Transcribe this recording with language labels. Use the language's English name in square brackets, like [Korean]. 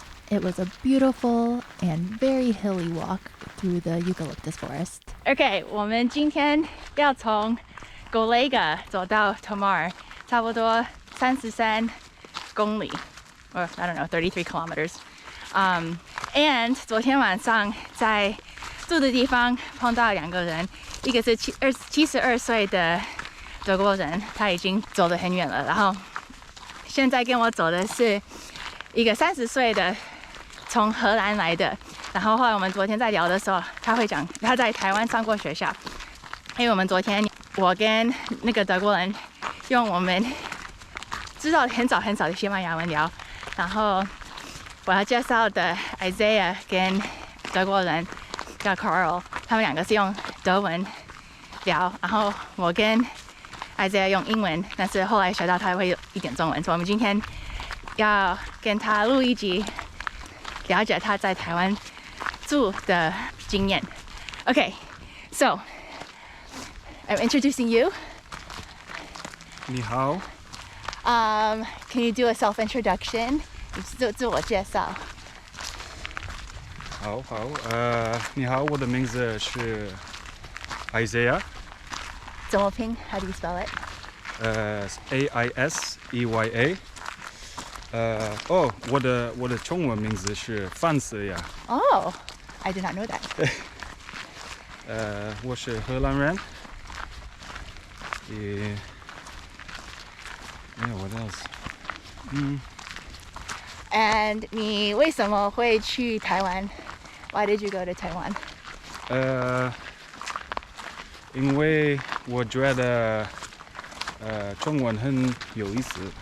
[English] It was a beautiful and very hilly walk through the eucalyptus forest. [Chinese] OK, 我们今天要从 Golega 走到 Tomar， 差不多33公里 [English] or I don't know, 33 kilometers. [Chinese] And 昨天晚上在住的地方碰到两个人，一个是72岁的德国人，他已经走得很远了，然后现在跟我走的是一个30岁的从荷兰来的，然后后来我们昨天在聊的时候，他会讲他在台湾上过学校，因为我们昨天我跟那个德国人用我们知道很少的西班牙文聊，然后我要介绍的 Aiseya 跟德国人叫 Carl， 他们两个是用德文聊，然后我跟 Aiseya 用英文，但是后来学到他会有一点中文，所以我们今天要跟他录一集，了解他在台湾住的经验。 [English] Okay, so I'm introducing you. [Chinese] 你好。 [English] Can you do a self-introduction? [Chinese] 自我介绍。好，你好，我的名字是 Aiseya。怎么拼 [English] ？How do you spell it? Aiseya。 [Chinese] 我的中文名字是范思雅。 [English] Oh, I did not know that. [Chinese] 我是荷兰人。 [English] What else? And [Chinese] 你为什么会去台湾 [English] ？Why did you go to Taiwan? [Chinese] 因为我觉得中文很有意思。